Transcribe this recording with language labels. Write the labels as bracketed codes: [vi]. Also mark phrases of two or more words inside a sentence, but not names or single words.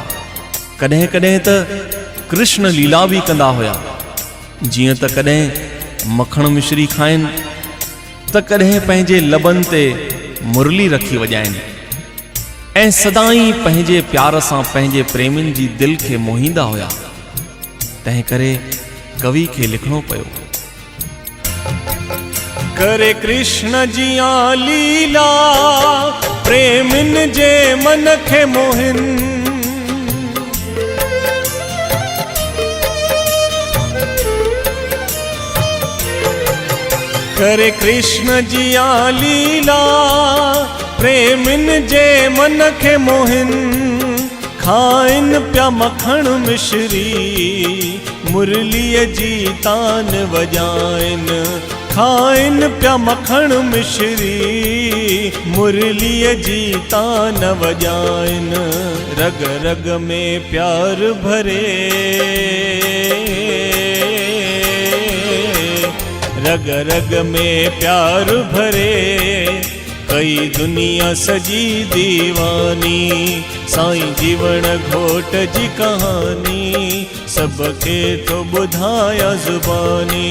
[sd] कॾहिं कॾहिं त कृष्ण लीला भी कंदा हुया, जीअं त कॾहिं मखण मिश्री खाइनि त कॾहिं पंहिंजे लबनि ते मुरली रखी वॼाइनि ऐं सदाई पंहिंजे प्यार सां पंहिंजे प्रेमियुनि जी दिलि खे मोहींदा हुया। तंहिं करे कवि खे लिखणो पियो, करे कृष्ण जिया लीला, प्रेमिन जे मन खे मोहिन। करे कृष्ण जिया लीला, प्रेमिन जे मन खे मोहिन। खाइन प्या मखण मिश्री, मुरलीअ जी तान वॼाइन। खाइन प्या मखण मिश्री, मुरलीअ जी तान वॼाइन। रग रग में प्यार भरे, रग रग में प्यार भरे। कई दुनिया सजी दीवानी, साईं जीवण घोट जी कहानी, सबखे थो ॿुधायां ज़ुबानी।